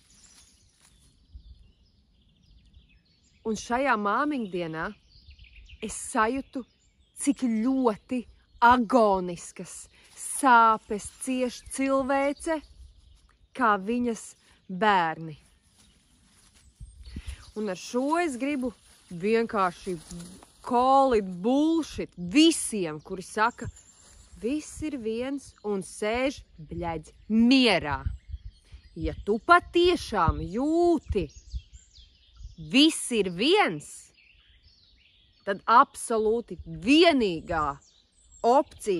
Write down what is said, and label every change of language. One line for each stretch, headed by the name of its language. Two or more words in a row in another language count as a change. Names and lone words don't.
Latvian: Un šajā māmiņdienā es sajūtu, cik ļoti agoniskas sāpes cieš cilvēce, kā viņas bērni. Un ar šo es gribu vienkārši
English: call it bullshit
Latvian: visiem, kuri saka, viss ir viens un sēž, bļaģ, mierā. Ja tu patiešām jūti, viss ir viens, tad absolūti vienīgā opcija,